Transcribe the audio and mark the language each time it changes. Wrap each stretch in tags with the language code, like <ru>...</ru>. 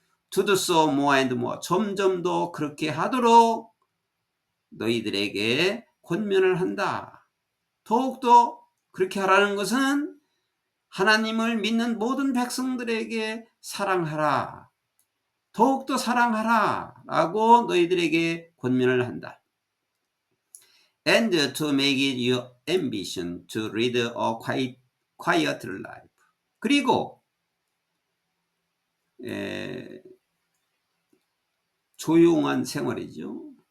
<en>To do so more and more,</en> <ko>점점 더 그렇게 하도록 너희들에게 권면을 한다. 더욱더 그렇게 하라는 것은 하나님을 믿는 모든 백성들에게 사랑하라, 더욱더 사랑하라 라고 너희들에게 권면을 한다.</ko> <en>And to make it your ambition to lead a quiet life.</en> <ko>그리고 조용한 생활이죠.</ko>